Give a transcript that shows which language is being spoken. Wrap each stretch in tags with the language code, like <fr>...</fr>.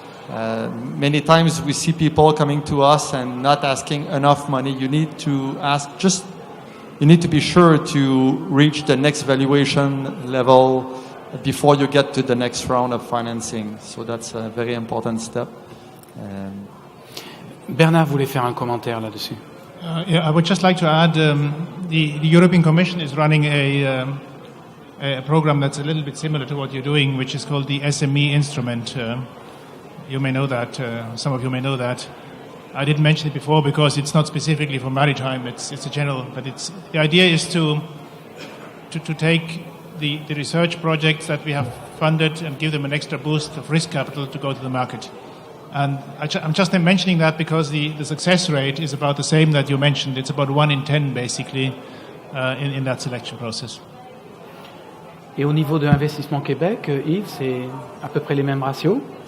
<en>Many times we see people coming to us and not asking enough money. You need to you need to be sure to reach the next valuation level before you get to the next round of financing. So that's a very important step.</en> <fr>Bernhard voulait faire un commentaire là-dessus.</fr> <en>Yeah, I would just like to add, the European Commission is running a program that's a little bit similar to what you're doing, which is called the SME instrument. You may know that, some of you may know that. I didn't mention it before because it's not specifically for maritime, it's a general, but the idea is to take the research projects that we have funded and give them an extra boost of risk capital to go to the market. And I'm just mentioning that because the success rate is about the same that you mentioned. It's about 1 in 10, basically, in that selection process.</en> <fr>Et au niveau de Investissement Québec, Yves, c'est à peu près les mêmes ratios?</fr>